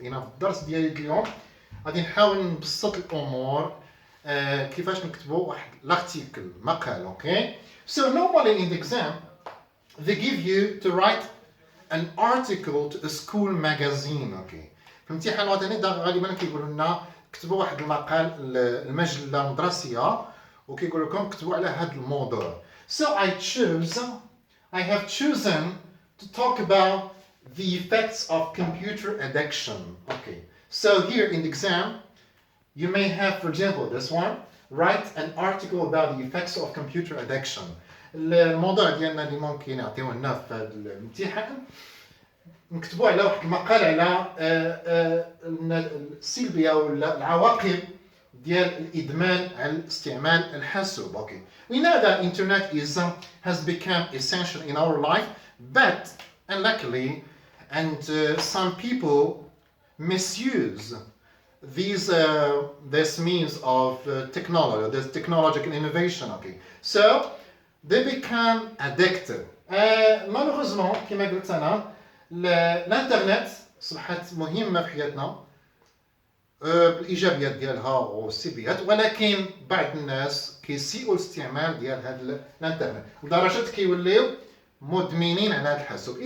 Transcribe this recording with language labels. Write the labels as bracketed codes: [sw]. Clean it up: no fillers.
[ar] انا في الدرس ديالي اليوم غادي نحاول نبسط الامور كيفاش نكتبوا واحد لارتيكل مقال. [en] Okay so normally in the exam they give you to write an article to a school magazine. [ar] اوكي في الامتحان الوطني غالبا كيقولوا لنا كتبوا واحد المقال المجله المدرسيه وكيقول لكم كتبوا على هذا الموضوع. [en] So I have chosen to talk about the effects of computer addiction. Okay, so here in the exam you may have, for example, this one, write an article about the effects of computer addiction. [ar] الموضوع ديالنا اللي ممكن يعطيوه لنا في هذا الامتحان نكتبوا على واحد المقال على السلبيه ولا العواقب ديال الادمان على استعمال الحاسوب. [en] Okay, we know that internet has become essential in our life, but unluckily some people misuse this means of technology, this technological innovation. Okay, so they become addicted. [fr] Malheureusement [ar] كما قلت انا الانترنت صبحت مهمه في حياتنا بالايجابيات ديالها والسلبيات، ولكن بعض الناس كيسيئوا الاستعمال ديال هذا الانترنت لدرجه كيوليو مدمنين على هذا الحاسوب.